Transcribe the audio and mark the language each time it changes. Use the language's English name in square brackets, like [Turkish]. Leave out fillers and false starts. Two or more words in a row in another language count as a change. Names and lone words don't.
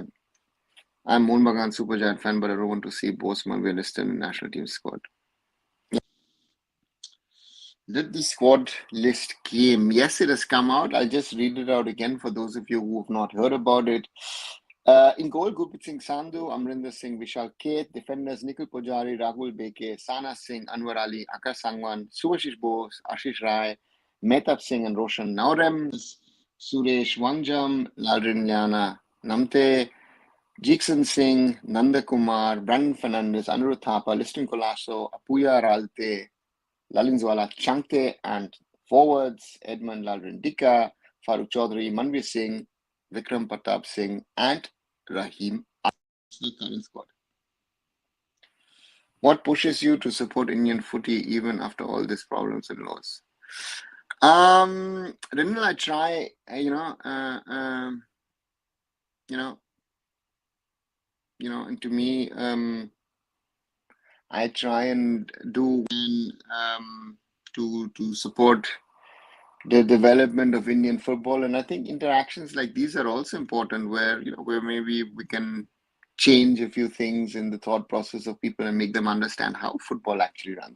[English] I'm Mohan Bagan Super Giant fan, but I don't want to see both Mambia listed in the national team squad. Did the squad list came? Yes, it has come out. I'll just read it out again for those of you who have not heard about it. In goal, Gurpreet Singh Sandhu, Amrinder Singh, Vishal Keth. Defenders, Nikhil Pujari, Rahul Beke, Sana Singh, Anwar Ali, Akash Sangwan, Subhashish Bose, Ashish Rai, Mehtab Singh and Roshan Naurem, Suresh Wanjam, Lalrin Liana Namte, Jikson Singh, Nanda Kumar, Brandon Fernandez, Anirudh Thapa, Liston Colasso, Apuya Ralte, Lalinzwala Changte, and forwards, Edmund Lalrin Dika, Farooq Chaudhary, Manvir Singh, Vikram Pratap Singh, and Rahim. The current squad. What pushes you to support Indian footy even after all these problems and laws? Renal, I try, and to me, I try and do to support the development of Indian football, and I think interactions like these are also important, where maybe we can change a few things in the thought process of people and make them understand how football actually runs.